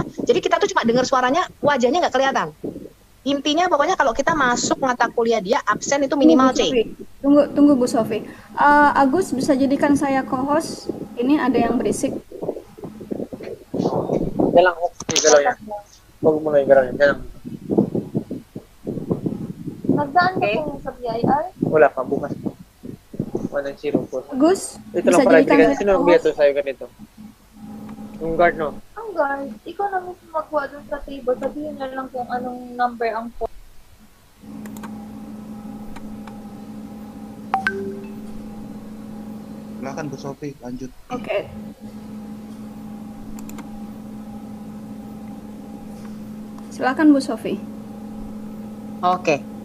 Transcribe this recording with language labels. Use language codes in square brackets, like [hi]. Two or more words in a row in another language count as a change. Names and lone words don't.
[id] Jadi kita tuh cuma dengar suaranya, wajahnya nggak kelihatan. Intinya pokoknya kalau kita masuk mata kuliah dia absen itu minimal C. Tunggu Bu Sofi. Agus bisa jadikan saya co-host. Ini ada yang berisik. Jalan galaw ya. [tl] Huwag mo na yung galaw yan. Jalan. Nagdaan ka pong sa PIR? Wala pa, bukas. 190 po. [id] Agus [tl] Ito [id] bisa [tl] lang pala, [id] jadikan [tl] hindi [id] saya [tl] sino nagbiya [id] co-host. [tl] to sa'yo ganito? Yung guard, no? Ang guard, ikaw na mismo magkuha dun sa table. Sabihin na lang kung anong number ang phone. [id] Silakan Bu Sophie, lanjut. Oke. Silakan Bu Sophie. Oke.